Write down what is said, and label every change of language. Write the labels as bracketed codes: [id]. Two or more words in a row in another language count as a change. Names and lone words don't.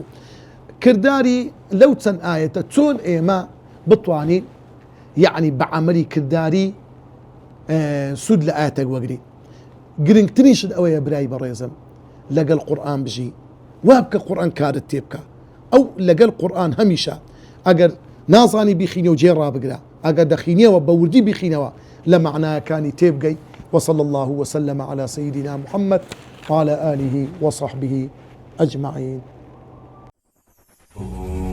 [ckb] کردداری لەو چەند ئاەتە چۆن ئێمە بتوانین یعنی بە عەمەلی کردداری سود لە ئاەتێک وەگری. گرنگترینشت ئەوەیە برای بەڕێزم لەگەڵ قورئان بژی وا بکە قورئان کارت تێ بکە. ئەو لەگەڵ قورئان هەمیشە ئەگەر نازانی بیخینە و جێ ڕابگرە ئەگەر دەخینەوە بە وردی بیخینەوە لە معنایەکانی تێبگەی. [ar] وصلى الله وسلم على سيدنا محمد وعلى آله وصحبه أجمعين.